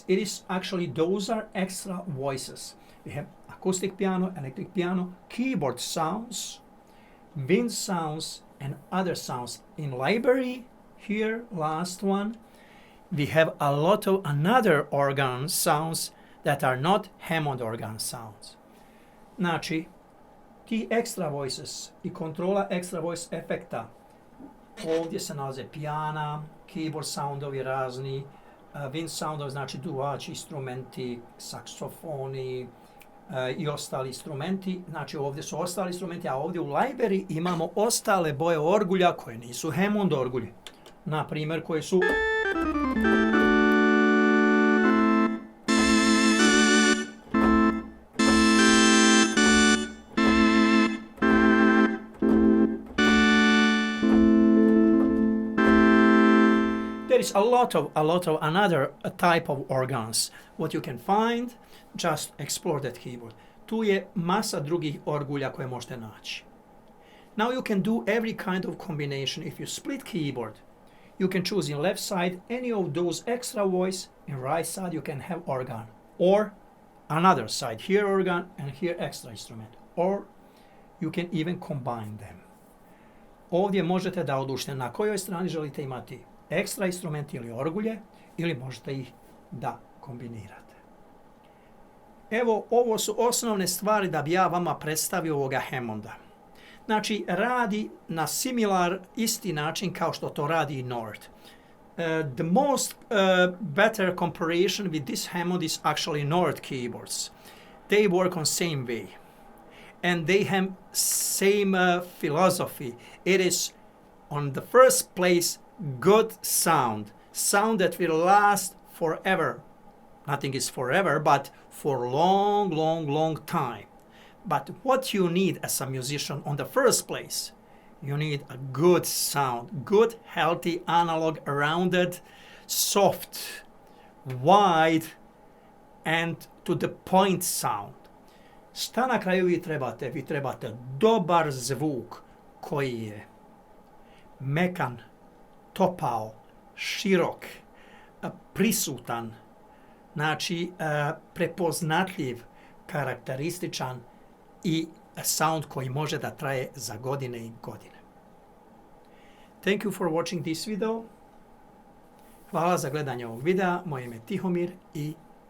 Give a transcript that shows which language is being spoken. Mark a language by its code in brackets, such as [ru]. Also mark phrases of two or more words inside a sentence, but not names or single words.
[en] It is actually, those are extra voices. We have acoustic piano, electric piano, keyboard sounds, wind sounds, and other sounds. In library, here, last one, we have a lot of another organ sounds that are not Hammond organ sounds. [bs] Znači, ti [en] extra voices [bs] i kontrola [en] extra voice [bs] efekta. Ovdje se nalaze pijana, keyboard soundovi razni, wind soundovi, znači duvači, instrumenti, saksofoni i ostali instrumenti. Znači ovdje su ostali instrumenti, a ovdje u library imamo ostale boje orgulja koje nisu Hammond orgulje. Na primjer, koje su... [en] There is a lot of another type of organs. What you can find, just explore that keyboard. [bs] Tu je masa drugih orgulja koje možete naći. [en] Now you can do every kind of combination. If you split keyboard, you can choose in left side any of those extra voice, in right side you can have organ, or another side, here organ and here extra instrument, or you can even combine them. [bs] Ovdje možete da odlučite na kojoj strani želite imati ekstra instrument ili orgulje, ili možete ih da kombinirate. Evo, ovo su osnovne stvari da bi ja vama predstavio ovoga Hammonda. Znači, radi na similar, isti način kao što to radi i Nord. [en] The most better comparison with this Hammond is actually Nord keyboards. They work on same way. And they have same philosophy. It is, on the first place, good sound that will last forever. Nothing is forever, but for long time. But what you need as a musician on the first place, you need a good sound, good, healthy, analog, rounded, soft, wide, and to the point sound. [bs] Šta na kraju vi trebate? Vi trebate dobar zvuk koji je mekan, topao, širok, prisutan, znači prepoznatljiv, karakterističan i sound koji može da traje za godine i godine. [en] Thank you for watching this video. [bs] Hvala za gledanje ovog videa. Moje ime je Tihomir i